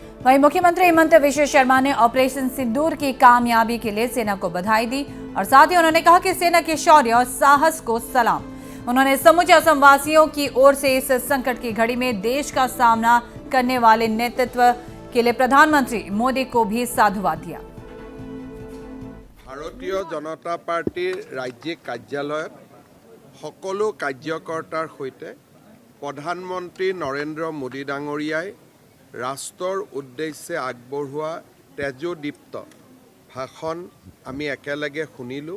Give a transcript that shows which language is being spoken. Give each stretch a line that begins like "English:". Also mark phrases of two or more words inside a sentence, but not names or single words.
Hindi: वहीं मुख्यमंत्री हेमंत विश्व शर्मा ने ऑपरेशन सिंदूर की कामयाबी के लिए सेना को बधाई दी और साथ ही उन्होंने कहा कि सेना के शौर्य और साहस को सलाम। उन्होंने समूचे असमवासियों की ओर से इस संकट की घड़ी में देश का सामना करने वाले नेतृत्व के लिए प्रधानमंत्री मोदी को भी साधुवाद दिया।
Assamese: ভাৰতীয় জনতা পাৰ্টীৰ ৰাজ্যিক কাৰ্যালয় সকলো কাৰ্যকৰ্তাৰ সহিত প্ৰধানমন্ত্ৰী নৰেন্দ্ৰ মোদী ডাঙৰীয়াই ৰাষ্ট্ৰ উদ্দেশ্য আগবঢ়োৱা তেজোদীপ্ত ভাষণ আমি একেলগে শুনিলো।